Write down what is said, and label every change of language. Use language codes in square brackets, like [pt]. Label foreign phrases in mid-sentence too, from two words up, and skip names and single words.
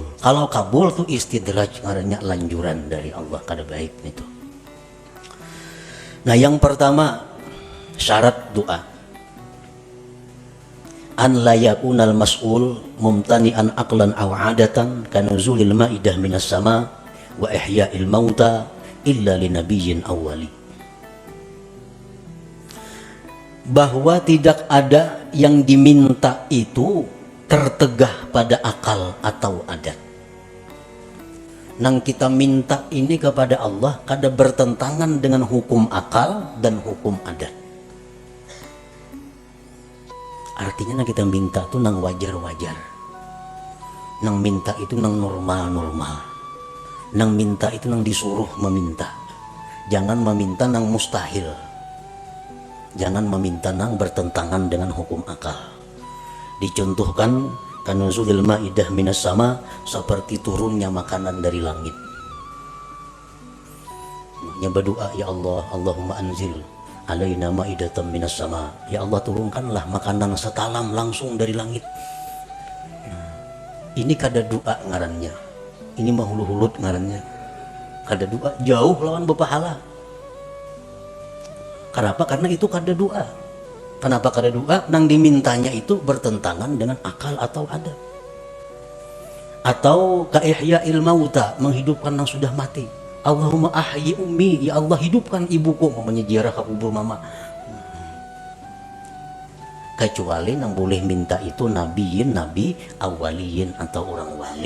[bjn] Kalau kabul tuh istidraj, ngarannya lanjuran dari Allah, kada baik itu. Nah, yang pertama syarat doa, [ar] أن لا يكون المسؤول ممتنعا عقلا أو عادة كنزول المائدة من السماء وإحياء الموتى إلا لنبي أو ولي. [bjn] Bahwa tidak ada yang diminta itu tertegah pada akal atau adat. Nang kita minta ini kepada Allah kada bertentangan dengan hukum akal dan hukum adat. Artinya nang kita minta itu nang wajar-wajar. Nang minta itu nang normal-normal. Nang minta itu nang disuruh meminta. Jangan meminta nang mustahil. Jangan meminta nang bertentangan dengan hukum akal. Dicontohkan [ar] كنزول المائدة من السماء, [bjn] seperti turunnya makanan dari langit. Yang berdoa, [ar] يا الله، اللهم أنزل علينا مائدة من السماء. يا الله, [bjn] turunkanlah makanan setalam langsung dari langit. Ini kada doa ngarannya. Ini mah hulu-hulut ngarannya. Kada doa, jauh lawan berpahala. Kenapa? Karena itu kada doa. Kenapa kada doa? Nang dimintanya itu bertentangan dengan akal atau adat. Atau ka [ar] إحياء الموتى, [bjn] menghidupkan yang sudah mati. [ar] اللهم أحي أمي، يا الله [bjn] hidupkan ibuku, menyejarah ke kubur mama. Kecuali yang boleh minta itu nabiyin, nabi awaliyin atau orang wali.